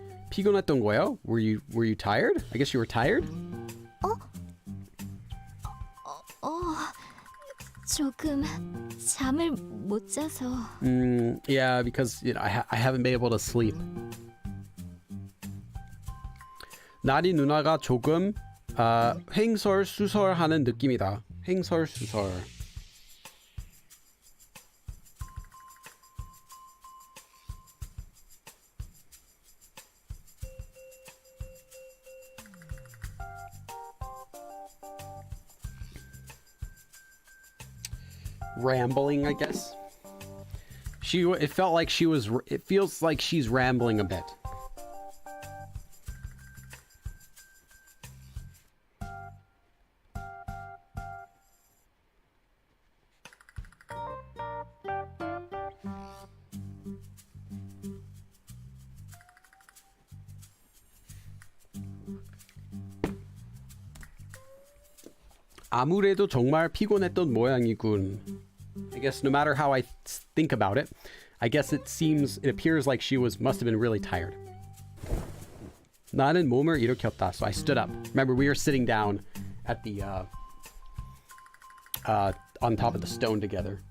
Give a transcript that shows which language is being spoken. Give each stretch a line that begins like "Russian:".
Korean: 피곤했던 거예요?
English: Were you tired? I guess you were tired?
Korean: 조금 잠을 못 자서.
English: Yeah, because I haven't been able to sleep.
Korean: 나리 누나가 조금 횡설수설하는 느낌이다. 횡설수설.
English: Rambling, I guess. It feels like she's rambling a bit.
Korean: 아무래도 정말 피곤했던 모양이군.
English: I guess no matter how I think about it, I guess it appears like she must have been really tired.
Korean: 나는 몸을 일으켰다.
English: So I stood up. Remember, we were sitting down at the on top of the stone together.